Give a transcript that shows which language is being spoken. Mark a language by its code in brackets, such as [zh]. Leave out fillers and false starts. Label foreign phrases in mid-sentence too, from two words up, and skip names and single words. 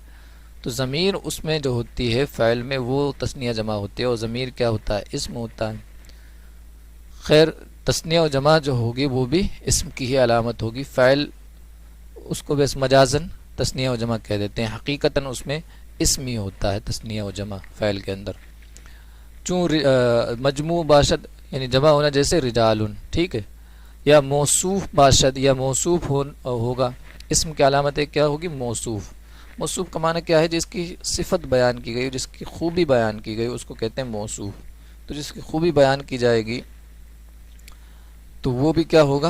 [ur] تو ضمیر اس میں جو ہوتی ہے فعل میں وہ تثنیہ جمع ہوتی ہے، اور ضمیر کیا ہوتا ہے؟ اسم ہوتا ہے. خیر تثنیہ و جمع جو ہوگی وہ بھی اسم کی ہی علامت ہوگی. فعل اس کو بس مجازن تثنیہ و جمع کہہ دیتے ہیں، حقیقتاً اس میں اسم ہی ہوتا ہے تثنیہ و جمع فعل کے اندر. [fa] چون مجموع باشد [ur] یعنی جمع ہونا، جیسے رجالن، ٹھیک ہے. [fa] یا موصوف باشد، [ur] یا موصوف ہوگا، اسم کی علامت کیا ہوگی؟ موصوف. موصوف کا معنی کیا ہے؟ جس کی صفت بیان کی گئی، جس کی خوبی بیان کی گئی اس کو کہتے ہیں موصوف. تو جس کی خوبی بیان کی جائے گی تو وہ بھی کیا ہوگا؟